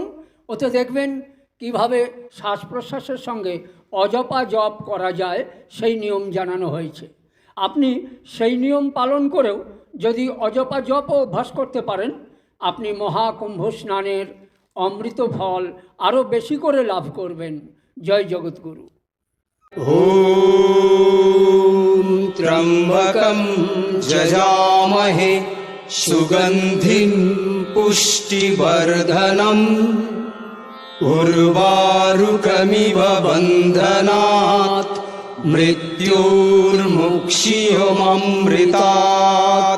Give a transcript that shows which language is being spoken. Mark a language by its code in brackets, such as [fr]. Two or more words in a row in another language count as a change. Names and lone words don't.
[bn] ওতে দেখবেন কিভাবে শ্বাস প্রশ্বাসের সঙ্গে অজপা জপ করা যায় সেই নিয়ম জানানো হয়েছে। আপনি সেই নিয়ম পালন করেও যদি অজপা জপও অভ্যাস করতে পারেন, আপনি মহাকুম্ভ স্নানের অমৃত ফল আরও বেশি করে লাভ করবেন। জয় জগৎগুরু। [sa] ॐ त्र्यम्बकं यजामहे सुगन्धिं पुष्टिवर्धनम् उर्वारुकमिव बन्धनात् मृत्योर्मुक्षीयममृतात्।